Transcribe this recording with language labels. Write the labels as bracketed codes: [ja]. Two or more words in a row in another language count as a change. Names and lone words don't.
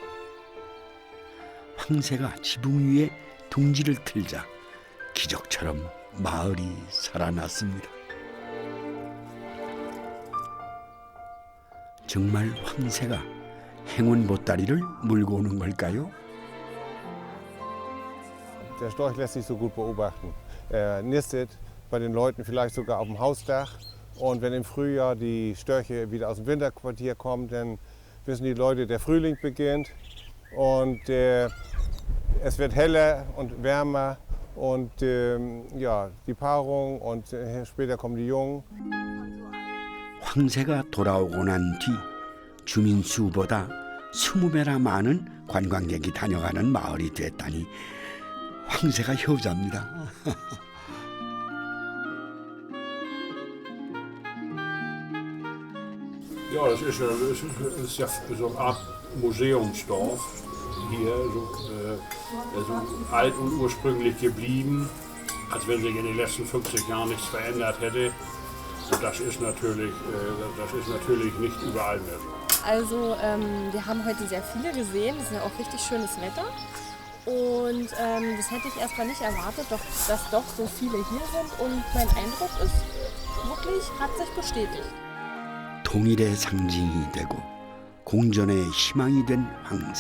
[ko] 황새가 지붕 위에 둥지를 틀자 기적처럼 마을이 살아났습니다. 정말 황새가 행운 보따리를 물고 오는 걸까요? [de] Der Storch lässt sich so gut beobachten. Er nistet bei den Leuten vielleicht sogar auf dem Hausdach. Und wenn im Frühjahr die Störche wieder aus dem Winterquartier kommen, dann wissen die Leute, der Frühling beginnt. Und es wird heller und wärmer. Und ja, die Paarung und später kommen die Jungen. [ko] 황새가 돌아오고 난 뒤 주민 수보다 20배나 많은 관광객이 다녀가는 마을이 됐다니 황새가 효자입니다. [de] Ja, das ist ja so eine Art Museumsdorf hier, so alt und ursprünglich geblieben, als wenn sich in den letzten 50 Jahren nichts verändert hätte. Und das ist natürlich nicht überall mehr so. Also wir haben heute sehr viele gesehen, es ist ja auch richtig schönes Wetter. Und das hätte ich erstmal nicht erwartet, dass doch so viele hier sind. Und mein Eindruck ist wirklich, hat sich bestätigt. [ko] 통일의 상징이 되고 공존의 희망이 된 황새.